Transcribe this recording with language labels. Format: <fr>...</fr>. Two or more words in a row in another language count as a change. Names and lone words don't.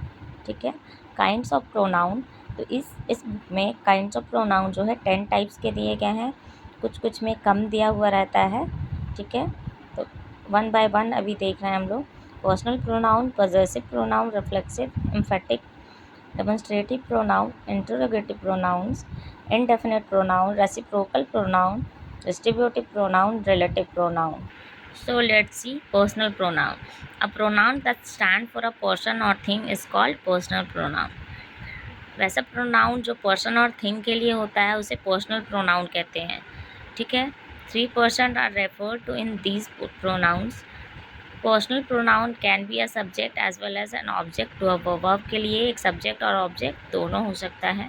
<hi>ठीक है,</hi> <en>kinds of pronoun.</en> <hi>तो इस बुक में</hi> <en>kinds of pronoun</en> <hi>जो है 10 टाइप्स के दिए गए हैं, कुछ कुछ में कम दिया हुआ रहता है। ठीक है, तो</hi> <en>one by one</en> <hi>अभी देख रहे हैं हम लोग।</hi> <en>Personal pronoun, possessive pronoun, reflexive, emphatic, demonstrative pronoun, interrogative pronouns, indefinite pronoun, reciprocal pronoun, distributive pronoun, relative pronoun. So let's see personal pronoun. A pronoun that stands for a person or thing is called personal pronoun.</en> <hi>वैसा प्रोनाउन जो पर्सन और थिंग के लिए होता है उसे</hi> <en>personal pronoun</en> <hi>कहते हैं। ठीक है,</hi> <en>3% are referred to in these pronouns. Personal pronoun can be a subject as well as an object. to verb</en> <hi>के लिए एक सब्जेक्ट और ऑब्जेक्ट दोनों हो सकता है।</hi>